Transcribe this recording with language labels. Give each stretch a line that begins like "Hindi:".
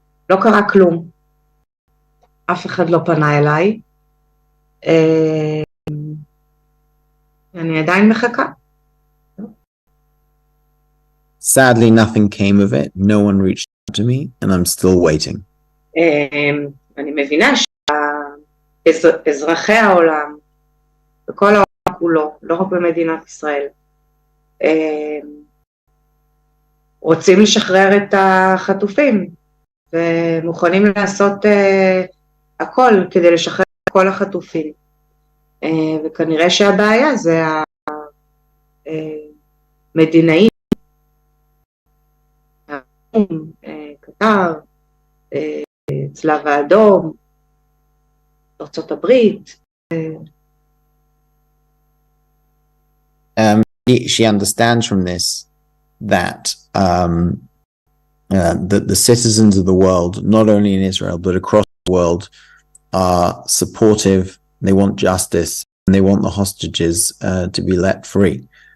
Hebrew: לא קרה כלום, אף אחד לא פנה אליי, אני עדיין מחכה.
English: Sadly, nothing came of it. No one reached out to me, and I'm still waiting.
Hebrew: אני מבינה שאזרחי העולם, וכל העולם כולו, לא רק במדינת ישראל, רוצים לשחרר את החטופים, ומוכנים לעשות הכל כדי לשחרר את כל החטופים. וכנראה שהבעיה זה המדינאים, קטר, צלב האדום, ארצות הברית.
English: She understands from this that the citizens of the world, not only in Israel but across the world, are supportive. They want justice and they want the hostages to be let free.